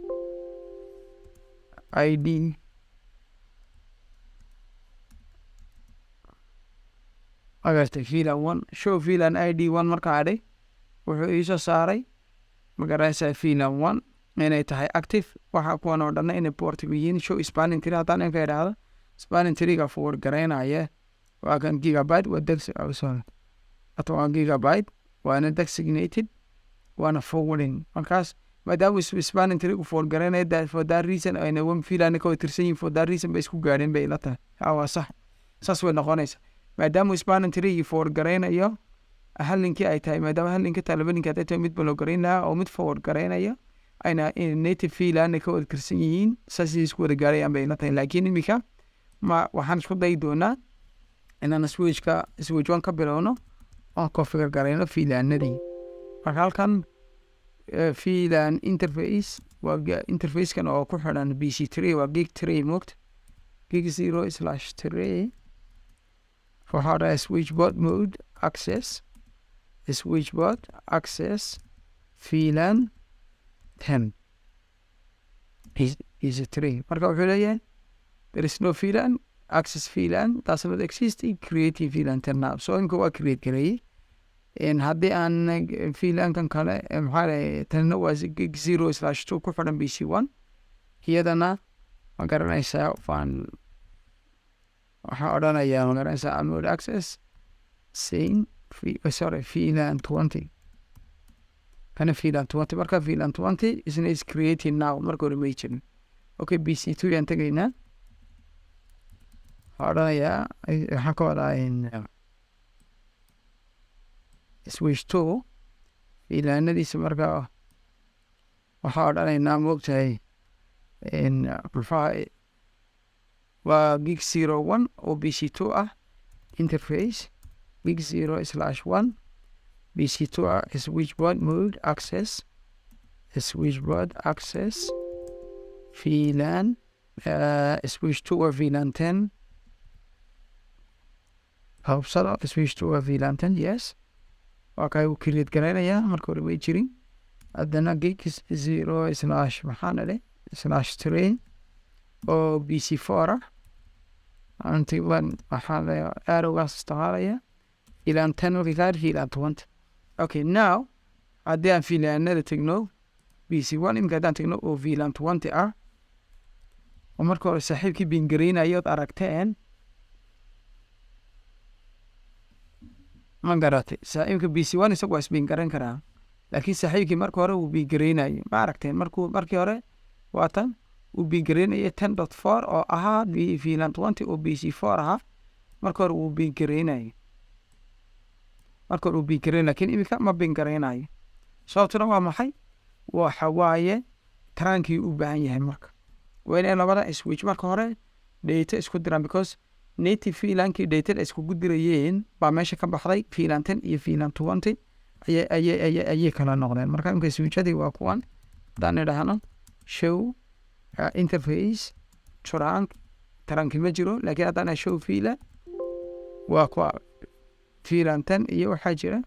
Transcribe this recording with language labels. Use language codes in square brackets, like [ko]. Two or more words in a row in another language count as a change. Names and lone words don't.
[so] ID agartay VLAN 1 [en] show VLAN ID 1 [so] markaa adhay wuxuu iisoo saaray magaranaysaa VLAN 1 inay tahay active waxa kuwan oo dhanna inay portable yihiin [en] show spanning tree [so] haddaan inka idhaahdo [en] spanning tree-ga forward [so] garaynaya waa kan gigabyte waa waa gigabyte waana designated waana forwarding markaas maadaama [en] spanning tree-gu forward [so] garaynaya [en] for that reason [so] ayna [en] one VLAN [so] ka tirsan yihiin [en] for that reason [so] bay isku gaadheen bay ila tahay waa sax saas way noqonaysa maadaama [en] spanning tree-gi forward [so] garaynayo hal linkii ay tahay maadaama hal linka taa laba linka hadday tahay mid ba loo garayn lahaa oo mid forward garaynaya ayna [en] native VLAN [so] ka wada tirsan yihiin saasay isku wada gaarayaan bay ila tahay laakiin imika waxaan isku dayi doonaa inaan switch 1 ka bilowno oon configure garayno VLAN-nadii marka halkan [en] VLAN interface [so] waa interface-kan oo ku xidhan BC3 waa gig 3 moogta gig 0/3 waxaa dhahay [en] switchboard mode access switchboard access VLAN 10 [so] is a 3 marka wuxuu leeyahay [en] there is no VLAN access VLAN does not exist create VLAN 10 now so [so] imka waa create gareeyey haddii aan VLAN-kan kale maxaa dhahay tanna waa gig 0/2 ku xidhan BC1 iyadana ma garanaysaa waxaa odhanayaa ma garanaysaa [en] mode access same VLAN 20 [so] kana VLAN 20 marka VLAN 20 isna [en] is creating now [so] marka hore may jirin okay BC2 yaan tegaynaa waxaa odhanayaa waxaan ka wadaa switch 2 VLAN-nadiisa marka waxaa odhanaynaa moogtahay waa gig 0/1 oo BC2 ah [en] interface gig 0/1 [so] BC2 ah [en] switchboard mode access VLAN switch 2 or VLAN 10 [so] hubsada [en] switch 2 or VLAN 10 yes [so] waa kay uu create garaynayaa marka hore way jirin haddana gig 0/3 oo BC4 ah [en] until when [so] waxaa la arrowgaas isticmaalaya VLAN 10 [en] regard VLAN 20 okay now [so] haddii aan VLAN-nada tegno BC1 imika haddaan tegno oo VLAN 20 ah oo marka hore saaxiibkii bingaraynayood aragteen ma garatay imika BC1 isagu waa isbingarayn karaa laakiin saaxiibkii marka hore uu bingaraynayo ma aragteen markii hore waa tan uu bingareynaya 10.4 oo ahaa VLAN 20 oo BC4 ahaa marka hore uu bingareynayo laakiin imika ma bingareynayo sababtuna waa maxay waxa waaye tarankii u baahan yahay marka waa inay labada switch marka hore data isku diraan [en] because native [so] VLAN-kii data iskugu dirayeen baa meesha ka baxday VLAN 10 iyo VLAN 20 ayay kala noqdeen marka imika switchadii waa kuwan haddaan idhaahno [en] show interface [so] taranki ma jiro laakiin haddaan [en] show VLAN [so] waa kuwa VLAN 10 iyo waxaa